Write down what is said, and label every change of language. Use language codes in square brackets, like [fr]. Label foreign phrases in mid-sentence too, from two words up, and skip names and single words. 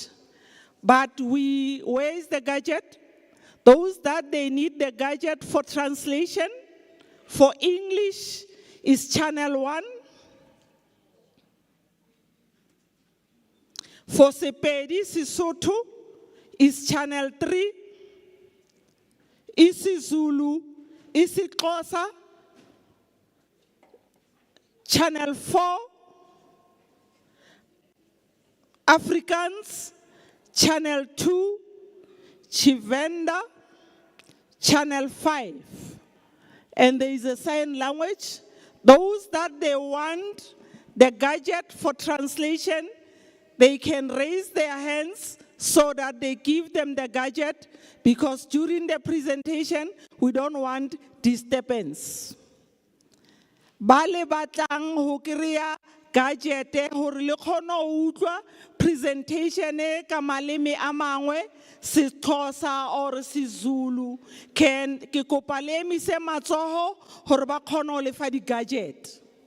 [en] But where is the gadget? Those that they need the gadget for translation, for English is channel 1. For Sepedi, Sesotho is channel 3. isiZulu, isiXhosa, channel 4. Afrikaans, channel 2. Chivenda, channel 5. And there is a sign language. Those that they want the gadget for translation, they can raise their hands so that they give them the gadget, because during the presentation, we don't want disturbance. [st] Bale batlang ho kriya gadget hore le kgone ho utlwa presentation e ka maleme a mangwe, seXhosa or seZulu, ke kopa le emise matsoho hore ba kgone ho lefa di gadget.